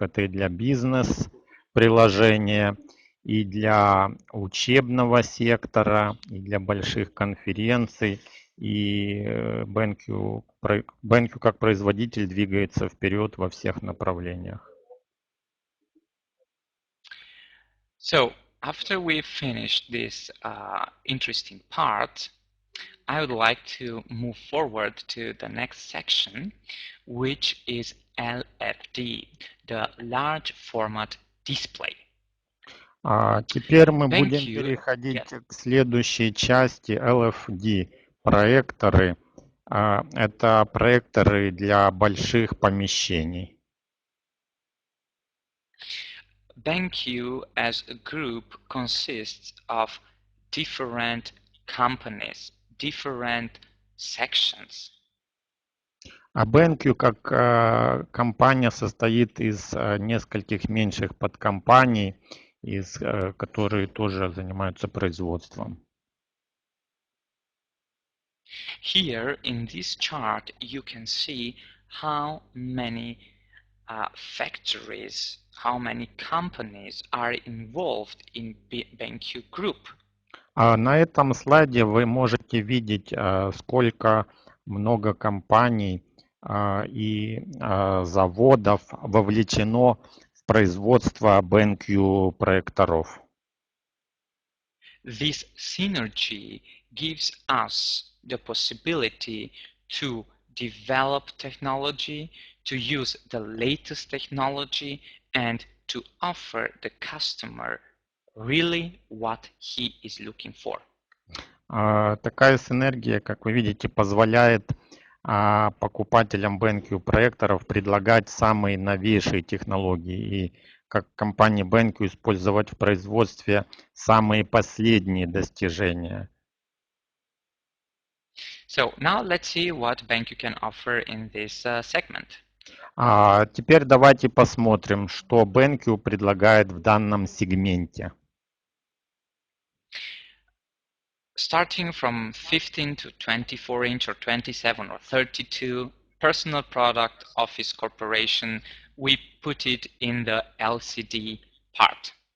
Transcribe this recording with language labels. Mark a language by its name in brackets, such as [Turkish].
[Russian] Это и для бизнес-приложения, и для учебного сектора, и для больших конференций. И BenQ как производитель двигается вперед во всех направлениях. [English] So after we finish this interesting part, I would like to move forward to the next section, which is LFD, the large format display. [Russian] Теперь мы будем BenQ, переходить к следующей части LFD. Проекторы. Это проекторы для больших помещений. [English] BenQ as a group consists of different companies, different sections. [Russian] BenQ как компания состоит из нескольких меньших подкомпаний, которые тоже занимаются производством. [English] Here in this chart you can see how many factories, how many companies are involved in BenQ Group. [Russian] На этом слайде вы можете видеть, сколько много компаний и заводов вовлечено в производство BenQ проекторов. [English] This synergy gives us the possibility to develop technology, to use the latest technology, and to offer the customer really what he is looking for. [Russian] Такая синергия, как вы видите, позволяет покупателям BenQ проекторов предлагать самые новейшие технологии и как компании BenQ использовать в производстве самые последние достижения. [English] So now let's see what BenQ can offer in this segment. [Russian] Теперь давайте посмотрим, что BenQ предлагает в данном сегменте. [English] Starting from 15 to 24 inch or 27 or 32 personal product office corporation, we put it in the LCD part.